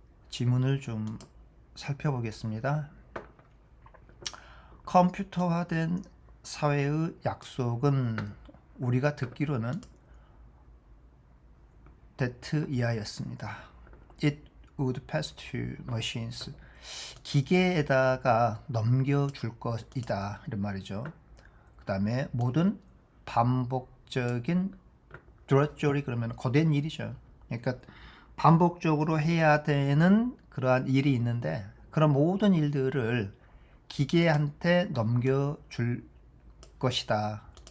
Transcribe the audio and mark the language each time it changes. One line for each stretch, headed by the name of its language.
Korean: 지문을 좀 살펴보겠습니다. 컴퓨터화된 사회의 약속은 우리가 듣기로는 that 이하였습니다.
English: It would pass to machines.
Korean: 기계에다가 넘겨줄 것이다 이런 말이죠. 그 다음에 모든 반복적인 드러저리 그러면 거된 일이죠. 그러니까 반복적으로 해야 되는 그러한 일이 있는데 그런 모든 일들을 기계한테 넘겨줄 것이다.